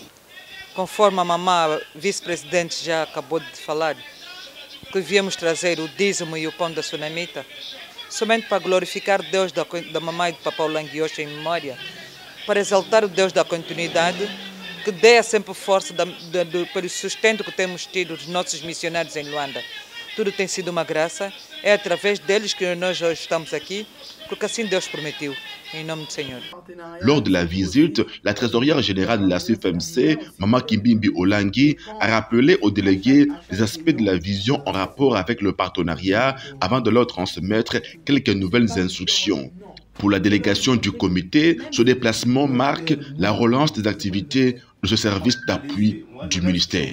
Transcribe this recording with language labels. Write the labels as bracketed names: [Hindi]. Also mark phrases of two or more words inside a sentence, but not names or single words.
[Portuguese] Conforme a mamã vice-presidente já acabou de falar, que viemos trazer o dízimo e o pão da sunamita, somente para glorificar Deus da mamãe e do Papa Olangi Wosho em memória, para exaltar o Deus da continuidade, que dê sempre força pelo sustento que temos tido dos nossos missionários em Luanda. Tudo tem sido uma graça, é através deles que nós hoje estamos aqui, porque assim Deus prometeu, em nome do Senhor. [French] Lors de la visite, la trésorière générale de la CFMC, Maman Kimbimbi Olangi, a rappelé aux délégués les aspects de la vision en rapport avec le partenariat avant de leur transmettre quelques nouvelles instructions. Pour la délégation du comité, ce déplacement marque la relance des activités de ce service d'appui du ministère.